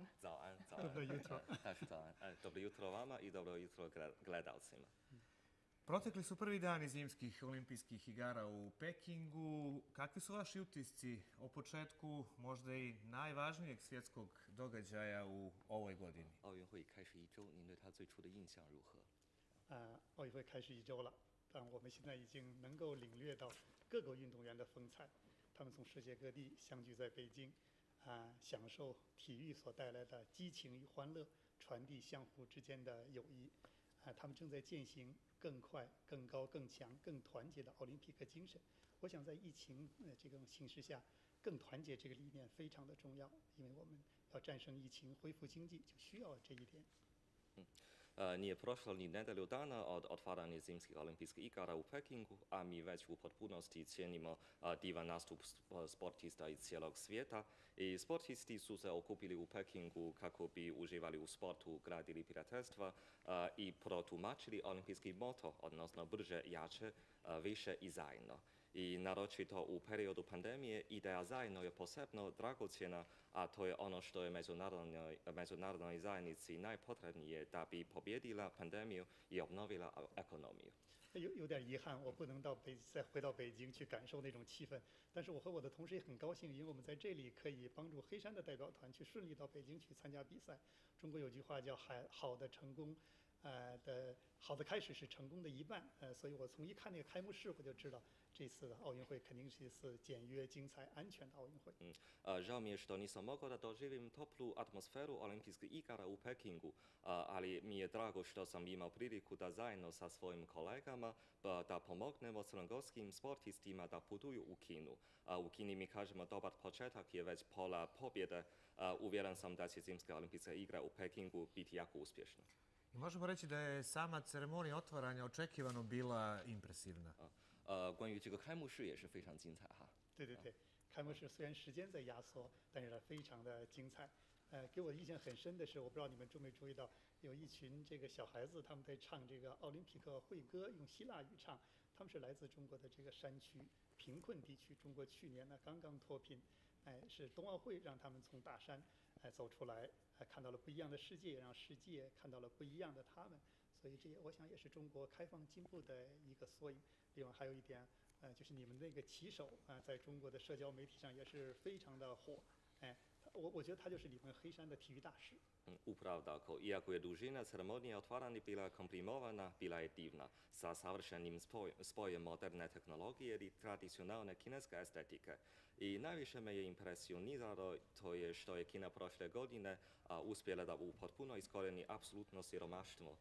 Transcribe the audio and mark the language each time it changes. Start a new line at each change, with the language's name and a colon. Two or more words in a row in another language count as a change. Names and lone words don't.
Serbian: Cao An, Cao An. Dobro jutro. Dobro jutro vama i dobro jutro gledalcima. Protekli su prvi dani zimskih olimpijskih igara u Pekingu. Kakvi su vaši utisci o početku možda i najvažnijeg svjetskog događaja u ovoj godini?
Chinese: 奥运会开始1周，您对它最初的印象如何？奥运会开始1周了，但我们现在已经能够领略到各个运动员的风采，他们从世界各地相聚在北京，享受体育所带来的激情与欢乐，传递相互之间的友谊。他们正在践行更快、更高、更强、更团结的奥林匹克精神。我想在疫情这种形势下，更团结这个理念非常的重要，因为我们要战胜疫情、恢复经济，就需要这一点。
Serbian: Nije prošlo ni nedelju dana od otvaranja zimskih olimpijskih igara u Pekingu, a mi već u potpunosti cijenimo divan nastup sportista iz cijelog svijeta. I sportisti su se okupili u Pekingu kako bi uživali u sportu, gradili prijateljstva i protumačili olimpijski moto, odnosno brže, jače, više i zajedno. I naročito u periodu pandemije ideja zajedno je posebno dragocjena, a to je ono što je međunarodnoj zajednici najpotrebnije da bi pobjedila pandemiju i obnovila ekonomiju.
Chinese: 有点遗憾，我不能再回到北京去感受那种气氛。但是我和我的同事也很高兴，因为我们在这里可以帮助黑山的代表团去顺利到北京去参加比赛。中国有句话叫“好的成功”。好的开始是成功的一半，所以我从一看那个开幕式，我就知道这次的奥运会肯定是一次简约、精彩、安全的奥运会。
Serbian: Žao mi je što nisam mogao da doživim toplu atmosferu olimpijskih igara u Pekingu, ali mi je drago što sam imao priliku da zajedno sa svojim kolegama da pomognemo crnogorskim sportistima da putuju u Kinu. U Kini mi kažemo dobar početak je već pola pobjede. Uvjeren sam da će zimske olimpijske igre u Pekingu biti jako uspješne. I možemo reći da je sama ceremonija otvaranja očekivano bila impresivna.
Chinese: 关于这个开幕式也是非常精彩哈。对对对，开幕式虽然时间在压缩，但是它非常的精彩。给我印象很深的是，我不知道你们注没注意到，有一群这个小孩子他们在唱这个奥林匹克会歌，用希腊语唱。他们是来自中国的这个山区贫困地区。中国去年呢刚刚脱贫，是冬奥会让他们从大山走出来，看到了不一样的世界，让世界看到了不一样的他们。所以这也我想也是中国开放进步的一个缩影。另外还有一点，就是你们那个旗手在中国的社交媒体上也是非常的火。我觉得他就是你们黑山的体育大使。
Serbian: Upravo tako. Iako je dužina ceremonije otvaranja bila komprimovana, bila je divna, sa savršenim spojem moderne tehnologije i tradicionalne kineske estetike. I najviše me je impresioniralo to je što je Kina prošle godine uspjela da u potpuno iskorijeni apsolutno siromaštvo.